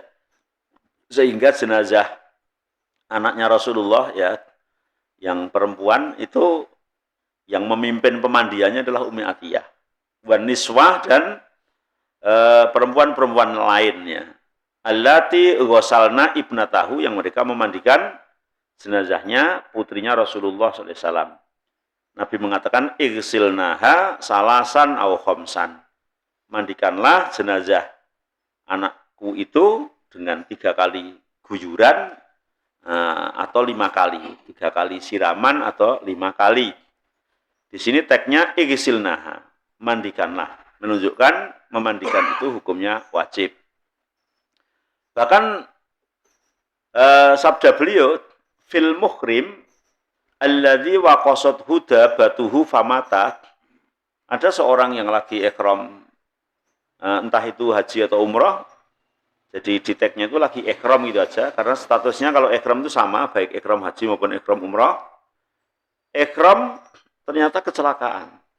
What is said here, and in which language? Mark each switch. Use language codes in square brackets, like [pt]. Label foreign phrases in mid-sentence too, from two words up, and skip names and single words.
[id] Sehingga jenazah anaknya Rasulullah ya, yang perempuan itu yang memimpin pemandiannya adalah Ummi Atiyah. [ar] والنسوة [id] dan perempuan-perempuan lainnya. [ar] اللاتي غسلن ابنته, [id] yang mereka memandikan jenazahnya putrinya Rasulullah SAW. Nabi mengatakan [ar] اغسلنها ثلاثا أو خمسا. [id] Mandikanlah jenazah anakku itu dengan 3 kali guyuran atau 5 kali. 3 kali siraman atau 5 kali. Di sini teksnya igsilnaha, mandikanlah. Menunjukkan memandikan itu hukumnya wajib. Bahkan sabda beliau, [ar] في المحرم الذي وقصت هدا بته فمات. [id] Ada seorang yang lagi ihram, entah itu haji atau umrah, jadi di tagnya itu lagi ihram gitu aja, karena statusnya kalau ihram itu sama, baik ihram haji maupun ihram umrah. Ihram ternyata kecelakaan.